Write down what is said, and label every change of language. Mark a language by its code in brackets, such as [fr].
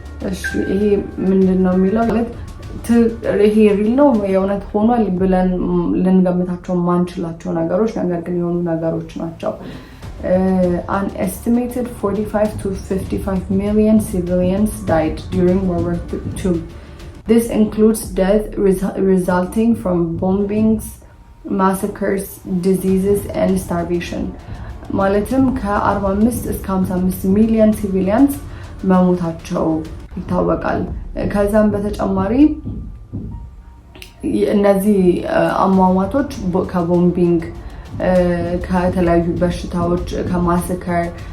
[am] እሺ ይሄ ምንድነው የሚለው ይሄ ሪል ነው የእውነት ሆኗል ብለን ልንገምታቸው ማንችላቸው ነገሮች ነገር ግን የሆኑ ነገሮች ናቸው An estimated 45 to 55 million civilians died during World War II. [en] This includes death resulting from bombings, massacres, diseases, and starvation. [am] ማለትም ከ45 እስከ 55 ሚሊዮን ሲቪሊያንስ መሞታቸው ይታወቃል ከዛም በተጨማሪ እነዚህ አሟሟቶች ከቦምቢንግ ከተለያዩ በሽታዎች ከማስከር